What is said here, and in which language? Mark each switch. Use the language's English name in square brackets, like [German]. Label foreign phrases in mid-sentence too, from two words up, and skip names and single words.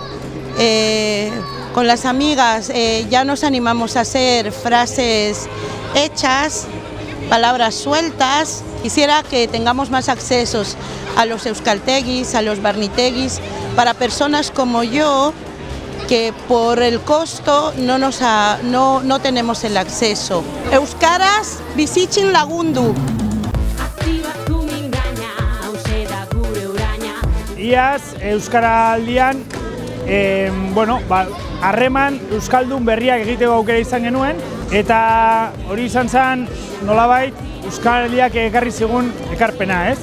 [Spanish] Con las amigas ya nos animamos a hacer frases hechas, palabras sueltas. Quisiera que tengamos más accesos a los euskaltegis, a los barniteguis, para personas como yo, que por el costo no tenemos el acceso. [Basque] Euskaraz bizitzin lagundu. Iaz, Euskaraldian, harreman euskaldun berriak egiteko aukera izan genuen, eta hori izan zen nolabait Euskaraldiak ekarri zigun ekarpena, ez?